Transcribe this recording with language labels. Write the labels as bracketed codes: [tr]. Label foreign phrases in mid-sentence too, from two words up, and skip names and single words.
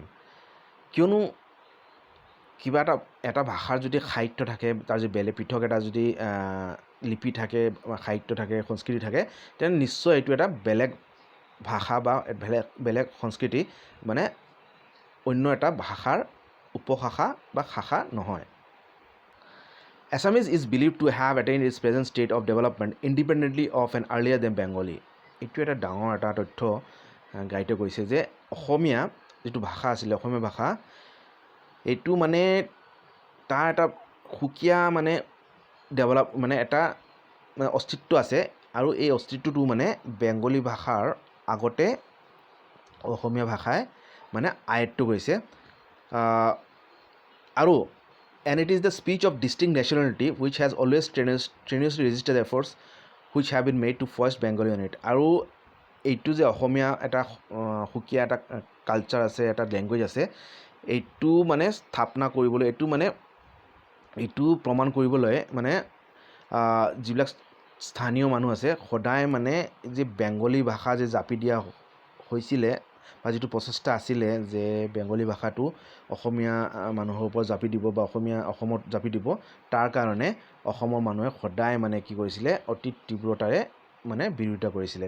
[as] কিয়নো কিবা এটা ভাষাৰ যদি সাহিত্য থাকে তাৰ যদি বেলেগ পৃথক এটা যদি লিপি থাকে সাহিত্য থাকে সংস্কৃতি থাকে তেনে নিশ্চয় এইটো এটা বেলেগ ভাষা বা বেলেগ সংস্কৃতি মানে অন্য এটা ভাষাৰ উপশাখা বা শাখা নহয়. [en] Assamese is believed to have attained its present state of development independently of and earlier than Bengali. [as] এইটো এটা ডাঙৰ এটা তথ্য গাইটে কৈছে যে অসমীয়া যিটো ভাষা আছিলে অসমীয়া ভাষা এইটো মানে তাৰ এটা সুকীয়া মানে ডেভেলপ মানে এটা অস্তিত্ব আছে আৰু এই অস্তিত্বটো মানে বেংগলী ভাষাৰ আগতে অসমীয়া ভাষাই মানে আয়ত্ব কৰিছে. [en] আৰু and it is the speech of distinct nationality which has always strenuously resisted efforts which have been made to foist Bengali on it. [as] আৰু এইটো যে অসমীয়া এটা সুকীয়া এটা কালচাৰ আছে এটা লেংগুৱেজ আছে এইটো মানে স্থাপনা কৰিবলৈ এইটো প্ৰমাণ কৰিবলৈ মানে যিবিলাক স্থানীয় মানুহ আছে সদায় মানে যে বেংগলী ভাষা যে জাপি দিয়া হৈছিলে বা যিটো প্ৰচেষ্টা আছিলে যে বেংগলী ভাষাটো অসমীয়া মানুহৰ ওপৰত জাপি দিব বা অসমত জাপি দিব তাৰ কাৰণে অসমৰ মানুহে সদায় মানে কি কৰিছিলে অতি তীব্ৰতাৰে মানে বিৰোধিতা কৰিছিলে.